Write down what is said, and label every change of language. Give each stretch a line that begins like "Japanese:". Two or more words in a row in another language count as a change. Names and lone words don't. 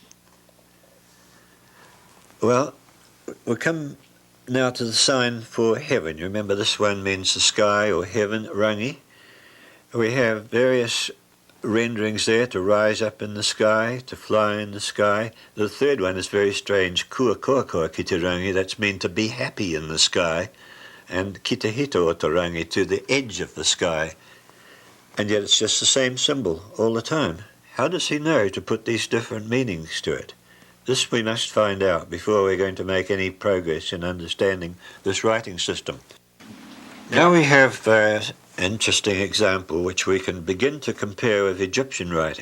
English: Well, we'll come now to the sign for heaven. You remember this one means the sky or heaven, rangi. We have various renderings there, to rise up in the sky, to fly in the sky. The third one is very strange,
Māori: kua koa koa ki te rangi,
English: that's mean to be happy in the sky, and
Māori: ki te hito o te rangi,
English: to the edge of the sky. And yet it's just the same symbol all the time. How does he know to put these different meanings to it? This we must find out before we're going to make any progress in understanding this writing system. Now we have an interesting example which we can begin to compare with Egyptian writing.